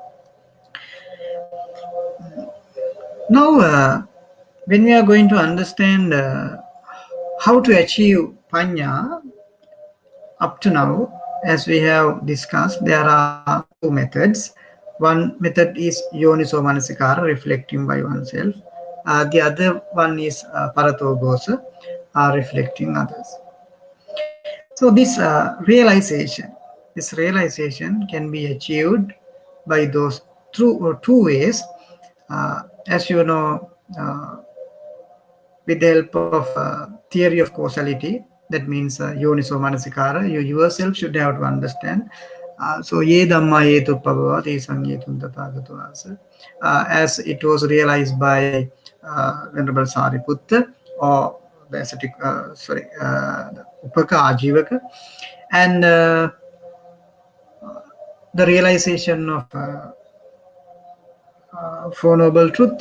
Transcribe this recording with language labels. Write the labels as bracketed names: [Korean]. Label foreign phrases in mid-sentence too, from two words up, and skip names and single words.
[English] Now, when we are going to understand how to achieve paññā, up to now, as we have discussed, there are two methods. One method is [Pali] yoniso manasikara, [English] reflecting by oneself. The other one is [Pali] parato gosa, [English] reflecting others. So this realization can be achieved by those two ways. As you know, with the help of theory of causality, that means [Pali] yoniso manasikara, [English] you yourself should have to understand. [Pali] So ye dhamma hetu pabhava te sanyetum tathagato asa, [English] as it was realized by Venerable Sariputta, or the ascetic, the Upaka Ajivaka, and the realization of Four Noble Truth.